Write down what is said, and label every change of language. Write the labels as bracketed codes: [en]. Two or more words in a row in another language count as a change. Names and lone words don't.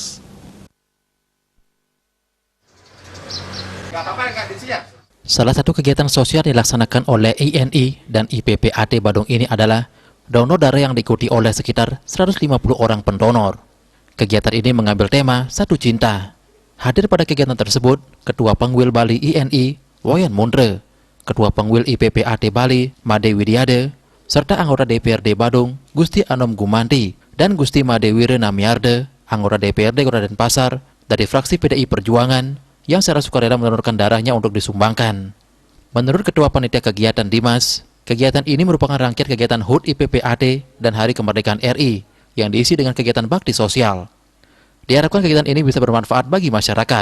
[id] Salah satu kegiatan sosial dilaksanakan oleh INI dan IPPAT Badung ini adalah donor darah yang diikuti oleh sekitar 150 orang pendonor. Kegiatan ini mengambil tema Satu Cinta. Hadir pada kegiatan tersebut, Ketua Pengwil Bali INI, Wayan Mundre, Ketua Pengwil IPPAT Bali, Made Widiade, serta anggota DPRD Badung, Gusti Anom Gumanti, dan Gusti Made Wire Namiarde, anggota DPRD Kota Denpasar, dari fraksi PDI Perjuangan, yang secara sukarela mendonorkan darahnya untuk disumbangkan. Menurut Ketua Panitia Kegiatan Dimas, kegiatan ini merupakan rangkaian kegiatan HUT IPPAT dan Hari Kemerdekaan RI yang diisi dengan kegiatan bakti sosial. Diharapkan kegiatan ini bisa bermanfaat bagi masyarakat.